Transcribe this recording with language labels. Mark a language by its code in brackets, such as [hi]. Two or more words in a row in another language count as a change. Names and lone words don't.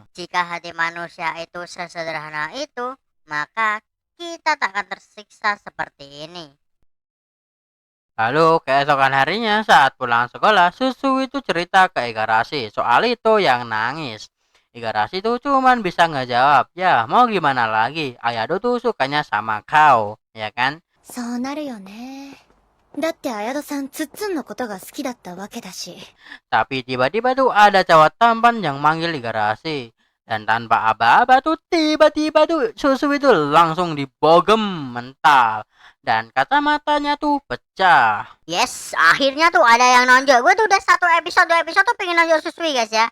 [id] Jika hati manusia itu sesederhana itu, maka kita tak akan tersiksa seperti ini. Lalu keesokan harinya saat pulang sekolah, Susu itu cerita ke Igarashi soal itu yang nangis. Igarashi tuh cuman bisa ngejawab, ya mau gimana lagi, Ayado tuh sukanya sama kau, ya kan? [ja] そうなるよね。だって綾戸さんツッツンのことが好きだったわけだし。 [id] Tapi tiba-tiba tuh ada cowok tampan yang manggil Igarashi. Dan tanpa aba-aba tuh tiba-tiba tuh Susu itu langsung dibogem mental. Dan kacamatanya tuh pecah. Yes, akhirnya tuh ada yang nonjol. Gue tuh udah dua episode tuh pengen nonjol Susui guys ya.